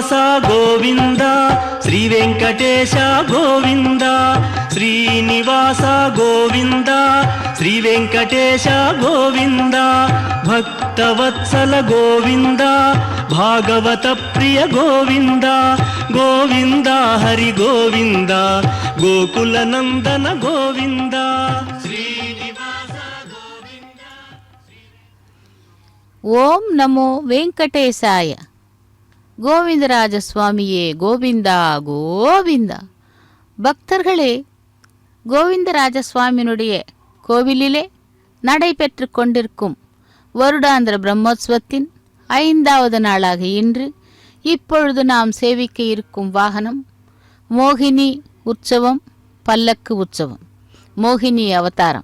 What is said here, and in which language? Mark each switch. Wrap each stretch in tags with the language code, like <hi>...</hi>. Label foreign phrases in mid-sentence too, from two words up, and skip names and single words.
<sa>గోవింద శ్రీ వెంకటేశ గోవింద శ్రీనివాస గోవింద శ్రీ వెంకటేశ గోవింద భక్తవత్సల గోవింద భాగవత ప్రియ గోవింద గోవింద హరి గోవింద గోకుల నందన గోవింద శ్రీనివాస గోవింద. ओं नमो वेङ्कटेशाय.</sa> <ta>கோவிந்தராஜ சுவாமியே கோவிந்தா கோவிந்தா. பக்தர்களே, கோவிந்தராஜ சுவாமியினுடைய கோவிலிலே நடைபெற்று கொண்டிருக்கும் வருடாந்திர பிரம்மோற்சவத்தின் 5வது நாளாக இன்று இப்பொழுது நாம் சேவிக்க இருக்கும் வாகனம் மோகினி உற்சவம், பல்லக்கு உற்சவம், மோகினி அவதாரம்.</ta>